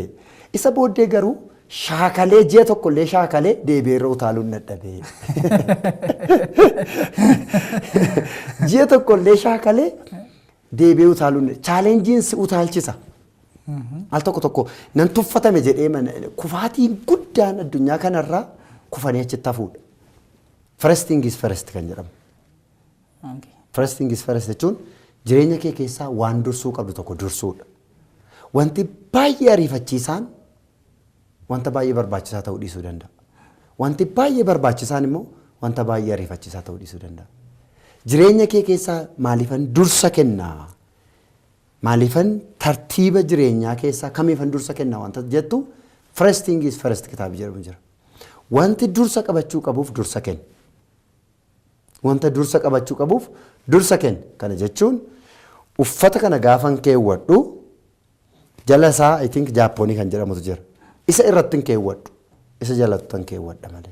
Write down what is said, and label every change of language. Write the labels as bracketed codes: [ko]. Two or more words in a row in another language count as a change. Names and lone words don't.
[om] Isa booddee garuu shaakalee ji'a tokkollee shaakalee deebi'eerra utaaluun dadhabee. Ji'a tokkollee shaakalee deebi'ee utaaluun chaalenjiin si utaalchisa. Al tokko tokko nan tuffatame jedhee kufaatiin guddaan addunyaa kanarraa kufanii achitti hafuudha. [en] First thing is first [om] kan jedhamu. [en] First thing is first [om] jechuun jireenya kee keessaa waan dursuu qabdu tokko dursuudha. Wanti baay'ee ariifachiisaan wanta baay'ee barbaachisaa ta'uu dhiisuu danda'a. Wanti baay'ee barbaachisaan immoo wanta baay'ee ariifachiisaa ta'uu dhiisuu danda'a. Jireenya kee keessaa maaliifan dursa kennaa? Maaliifan tartiiba jireenyaa keessaa kamiifan dursa kennaa wanta jettu [en] first thing is first [om] kitaaba jedhamu jira. Wanti dursa qabachuu qabuuf dursa kenna. Wanta dursa qabachuu qabuuf dursa kenna. Kana jechuun uffata kana gaafan keewwadhu jala isaa [en] I think [om] Jaappoonii kan jedhamutu jira. Isa irratti hin keewwadhu. Isa jalatti hin keewwadha malee.